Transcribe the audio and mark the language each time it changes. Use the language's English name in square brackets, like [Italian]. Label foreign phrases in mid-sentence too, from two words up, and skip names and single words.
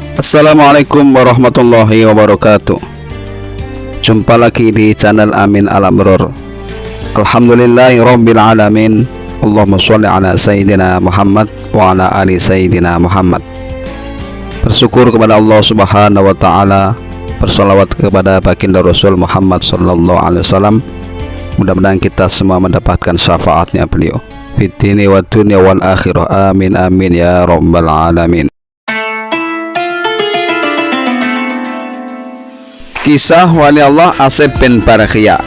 [Arabic] السلام عليكم ورحمة الله وبركاته. [Indonesian] Jumpa lagi di channel Amin Al-Amrur. [Arabic] الحمد لله رب العالمين اللهم صل على سيدنا محمد وعلى آل سيدنا محمد. [Indonesian] Bersyukur kepada Allah [Arabic] سبحانه وتعالى, [Indonesian] bersalawat kepada baginda Rasul Muhammad [Arabic] صلى الله عليه وسلم. [Indonesian] Mudah-mudahan kita semua mendapatkan syafaatnya beliau [Arabic] في الدين والدنيا والآخرة. آمين آمين يا رب العالمين. [Indonesian] Kisah wali Allah Asif bin Barakhiyah.